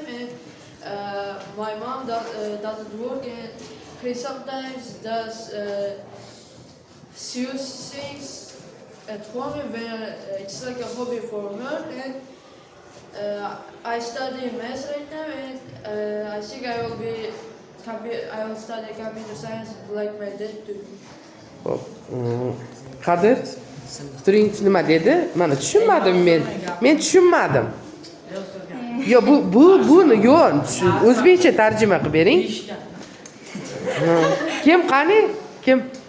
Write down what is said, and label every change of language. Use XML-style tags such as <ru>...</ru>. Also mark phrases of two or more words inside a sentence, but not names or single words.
<en>And my mom doesn't work, and he sometimes does sews things at home when it's like a hobby for her. And I study math right now, and I think I will study computer science like my dad too.</en> <uz>Xo'p. Qadir Turing nima dedi? Mana tushunmadim men. Men tushunmadim. Yo buni yo'q. O'zbekcha tarjima qilib bering. Kim qani? Kim?</uz>